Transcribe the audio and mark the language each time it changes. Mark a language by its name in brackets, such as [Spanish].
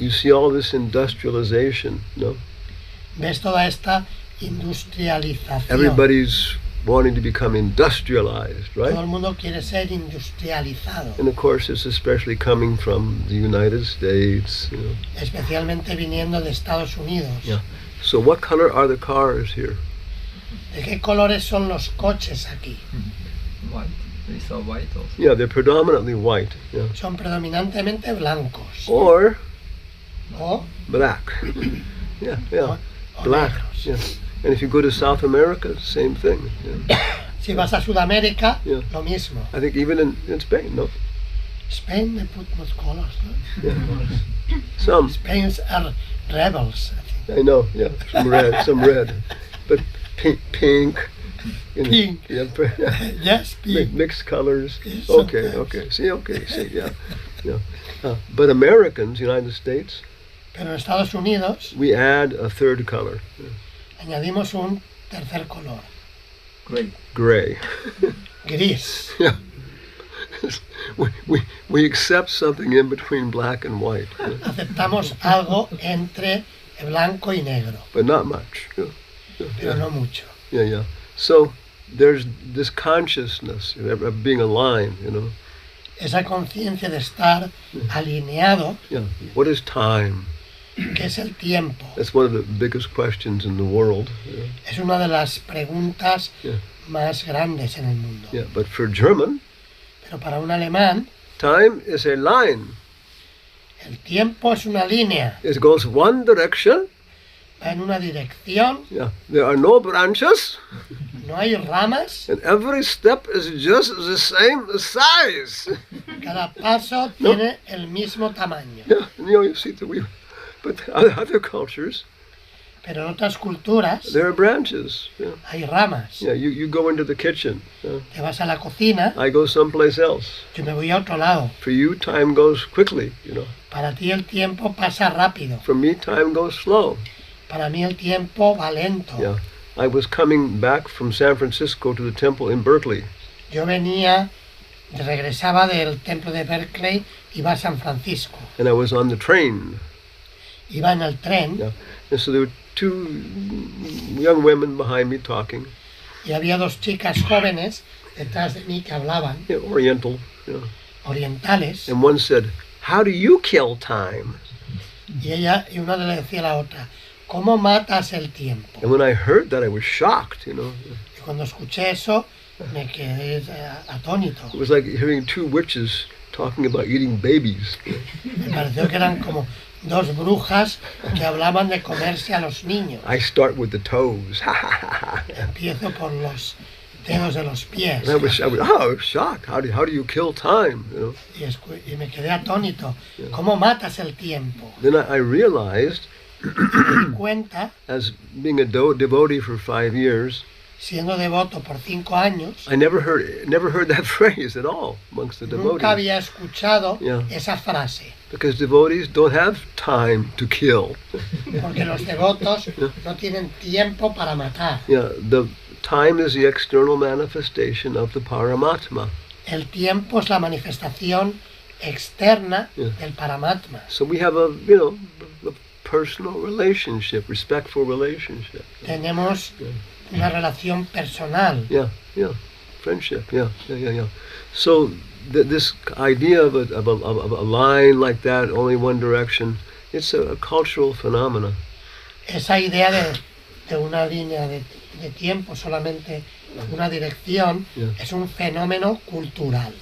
[English] you see all this industrialization. [Spanish] ves toda esta industrialización. [English] Everybody's wanting to become industrialized, [Spanish] Todo el [English] right? [Spanish] mundo quiere ser industrializado, [English] And of course, it's especially coming from the United States. [Spanish] especialmente viniendo de Estados Unidos. [English] Yeah. So, what color are the cars here? [Spanish] ¿De qué colores son los coches aquí? [English] White. We saw white also. Yeah, they're predominantly white. Yeah. [Spanish] Son predominantemente blancos [English] Or [Spanish] o, [English] black. Yeah. [Spanish] o [English] Black. [Spanish] negros. [English] Yeah. And if you go to South America, same thing. Yeah. [Spanish] Si vas a Sudamérica, [English] Yeah. [Spanish] lo mismo. [English] I think even in Spain, no? Spain, they put more colors, no? Yeah. Some. Spain's are rebels, I think. I know. Yeah. Some red. But pink. Pink. Yeah. Yes, pink. Mixed colors. Yes, Okay. sometimes. See. Yeah. But Americans, United States, [Spanish] Pero en Estados Unidos [English] we add a third color, [Spanish] añadimos un tercer color, [English] Great. gray. [Spanish] gris. [English] Yeah. we accept something in between black and white, [Spanish] Aceptamos algo entre blanco y negro, [English] but not much. [Spanish] pero no mucho. [English] Yeah. So there's this consciousness of being aligned. [Spanish] Esa conciencia de estar alineado, [English] Yeah. What is time? [Spanish] que es el tiempo, [English] That's one of the biggest questions in the world. [Spanish] es una de las preguntas [English] Yeah. [Spanish] más grandes en el mundo. [English] Yeah. But for German, [Spanish] Pero para un alemán, [English] time is a line. [Spanish] el tiempo es una línea, [English] It goes one direction. [Spanish] va en una dirección, [English] Yeah. There are no branches, [Spanish] no hay ramas, [English] and every step is just the same size. [Spanish] cada paso tiene el mismo tamaño. [English] Yeah. And, you see that but other cultures, [Spanish] Pero en otras culturas [English] there are branches. Yeah. [Spanish] hay ramas. [English] Yeah. You go into the kitchen. [Spanish] Te vas a la cocina, [English] I go someplace else. [Spanish] yo me voy a otro lado. [English] For you, time goes quickly. [Spanish] Para ti el tiempo pasa rápido, [English] For me, time goes slow. [Spanish] para mí el tiempo va lento. [English] Yeah. I was coming back from San Francisco to the temple in Berkeley. [Spanish] Yo regresaba del templo de Berkeley, iba a San Francisco, [English] And I was on the train. [Spanish] iba en el tren [English] Yeah. And so there were two young women behind me talking, [Spanish] y había dos chicas jóvenes detrás de mí que hablaban, [English] Oriental. [Spanish] orientales, [English] And one said, "How do you kill time?" [Spanish] y una le decía a la otra, ¿cómo matas el tiempo? [English] And when I heard that, I was shocked. [Spanish] Y cuando escuché eso, me quedé atónito. [English] It was like hearing two witches talking about eating babies. [Spanish] Me pareció que eran como dos brujas que hablaban de comerse a los niños. [English] I start with the toes. [Spanish] Empiezo por los dedos de los pies. [English] And I was shocked. How do you kill time? [Spanish] Y me quedé atónito. ¿Cómo matas el tiempo? [English] Then I realized, [Spanish] Me di cuenta, [English] as being a devotee for 5 years, [Spanish] siendo devoto por 5 años, [English] I never heard that phrase at all amongst the [Spanish] nunca [English] devotees. [Spanish] había escuchado [English] Yeah. [Spanish] esa frase. [English] Because devotees don't have time to kill. [Spanish] Porque los devotos no tienen tiempo para matar. [English] Yeah, the time is the external manifestation of the Paramatma. [Spanish] El tiempo es la manifestación externa del Paramatma. [English] So we have a personal relationship, respectful relationship. [Spanish] Tenemos una relación personal. [English] Yeah, friendship. Yeah. So this idea of a line like that, only one direction, it's a cultural phenomena. [Spanish] Esa idea de una línea de tiempo, solamente una dirección, es un fenómeno cultural.